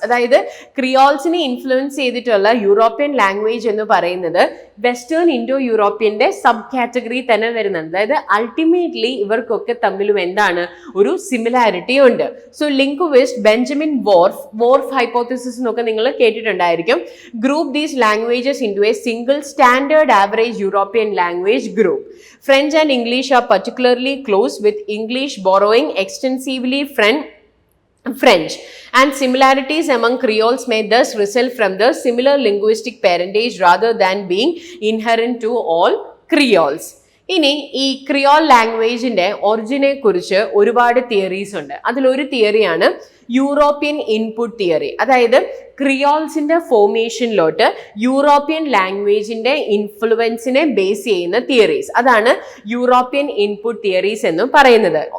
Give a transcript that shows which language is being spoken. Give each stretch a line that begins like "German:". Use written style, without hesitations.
Malayalam: അതായത് ക്രിയോൾസിനെ ഇൻഫ്ലുവൻസ് ചെയ്തിട്ടുള്ള European language എന്ന് പറയുന്നത് വെസ്റ്റേൺ ഇൻഡോ യൂറോപ്യന്റെ സബ് കാറ്റഗറി തന്നെ വരുന്നുണ്ട്. അതായത് അൾട്ടിമേറ്റ്ലി ഇവർക്കൊക്കെ തമ്മിലും ഒരു സിമിലാരിറ്റി ഉണ്ട്. സോ ലിംഗ്വിസ്റ്റ് ബെഞ്ചമിൻ വോർഫ് ഹൈപ്പോത്തിസിസ് എന്നൊക്കെ നിങ്ങൾ കേട്ടിട്ടുണ്ടായിരിക്കും.
English: Group these languages into a single standard average European language group. French and English are particularly close, with English borrowing extensively French, and similarities among Creoles may thus result from the similar linguistic parentage rather than being inherent to all Creoles.
Malayalam: ഇനി ഈ Creole ലാംഗ്വേജിന്റെ ഒറിജിനെ കുറിച്ച് ഒരുപാട് theories ഉണ്ട്. അതിലൊരു തിയറിയാണ് European input theory. അതായത് ക്രിയോൾസിന്റെ ഫോർമേഷനിലോട്ട് European ലാംഗ്വേജിന്റെ ഇൻഫ്ലുവൻസിനെ base ചെയ്യുന്ന theories, അതാണ് European input theories എന്ന് പറയുന്നത്.